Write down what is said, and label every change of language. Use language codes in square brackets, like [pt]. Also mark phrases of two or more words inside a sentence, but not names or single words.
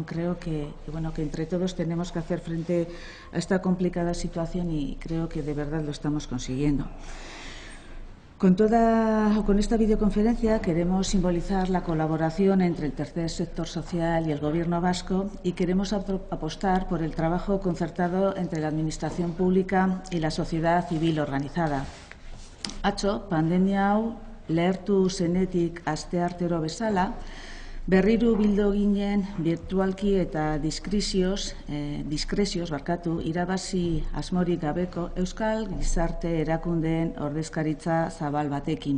[es] Creo que entre todos tenemos que hacer frente a esta complicada situación y creo que de verdad lo estamos consiguiendo. Con esta videoconferencia queremos simbolizar la colaboración entre el tercer sector social y el Gobierno vasco y queremos apostar por el trabajo concertado entre la Administración pública y la sociedad civil organizada. [eu] Atzo, pandemia hau lehertu zenetik asteartero bezala, berriro bildu ginen virtualki eta diskrezioz irabazi asmorik gabeko Euskal Gizarte Erakundeen ordezkaritza zabal batekin.